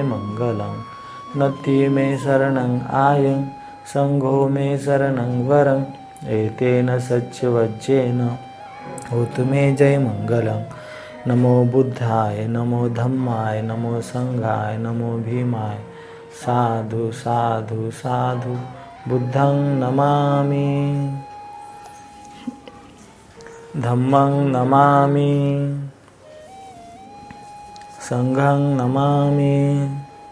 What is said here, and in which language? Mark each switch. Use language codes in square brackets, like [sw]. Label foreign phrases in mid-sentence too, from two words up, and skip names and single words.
[pi] मंगलं नथि मे शरणं आयं संघो मे शरणं वरं एतेन सच्चवज्जेन होतु मे जय मंगलं नमो बुद्धाय नमो धम्माय नमो संघाय नमो भीमाय साधु साधु साधु बुद्धं नमामि धम्मं नमामि संघं नमामि